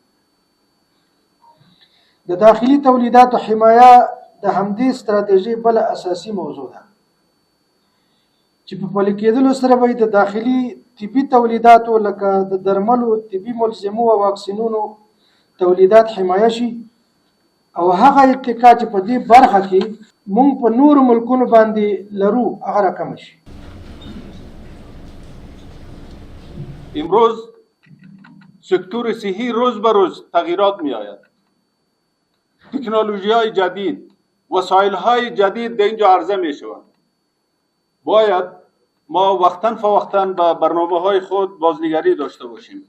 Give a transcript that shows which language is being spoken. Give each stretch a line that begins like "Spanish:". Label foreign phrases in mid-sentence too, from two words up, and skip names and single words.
Pashto: د داخلي تولیداتو حمایه د همدې ستراتیژۍ بله اساسي موضوع ده چې په پلي کېدلو سره به د داخلي طبي تولیداتو لکه د درملو، طبي ملزمو او واکسینونو تولیدات حمایه شي او هغه اتکا چې په دې برخه کې مونږ په نورو ملکونو باندې لرو هغه راکم شي.
Persian: امروز سکتور صحی روز به روز تغییرات می آید. تکنولوژی های جدید، وسایل های جدید در اینجا عرضه می شود. باید ما وقتاً فوقتاً به برنامه های خود بازنگری داشته باشیم.